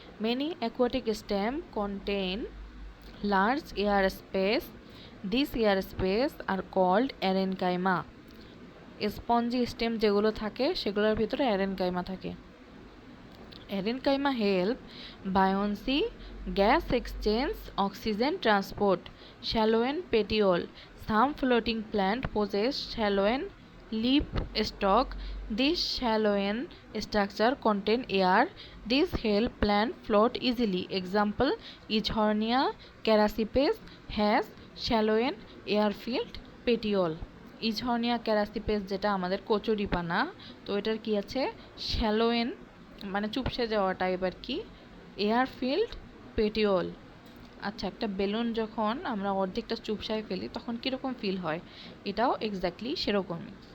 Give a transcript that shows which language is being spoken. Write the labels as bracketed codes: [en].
[en] Many aquatic stems contain large air space. These air space are called parenchyma. Spongy stem [bn] যেগুলো থাকে সেগুলোর ভিতরে parenchyma থাকে। [en] Parenchyma help buoyancy, gas exchange, oxygen transport. Shallow and petiole. Some floating plant possess shallow and leaf stalk. This shallow and structure contain air. This help plant float easily. Example, Eachhornia carassipes has shallow and air-filled petiole. [bn] Eachhornia carassipes যেটা আমাদের কচুরিপানা, তো এটার কি আছে, [en] shallow and [bn] মানে চুপসে যাওয়া টাইপ আর কি, এয়ার ফিল্ড পেটিওল। আচ্ছা, একটা বেলুন যখন আমরা অর্ধেকটা চুপসায় ফেলি তখন কীরকম ফিল হয়, এটাও এক্স্যাক্টলি সেরকমই।